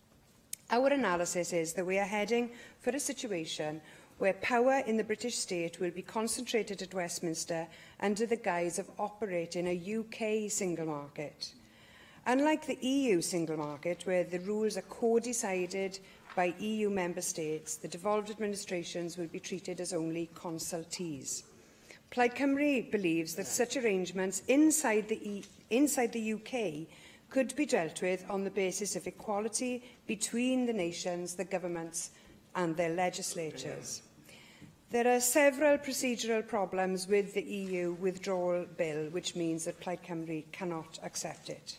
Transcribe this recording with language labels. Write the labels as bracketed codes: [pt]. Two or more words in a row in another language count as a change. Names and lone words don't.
[en] Our analysis is that we are heading for a situation where power in the British state will be concentrated at Westminster under the guise of operating a UK single market. Unlike the EU single market, where the rules are co-decided by EU member states, the devolved administrations will be treated as only consultees. Plaid Cymru believes that such arrangements inside the UK could be dealt with on the basis of equality between the nations, the governments and their legislatures. There are several procedural problems with the EU withdrawal bill, which means that Plaid Cymru cannot accept it.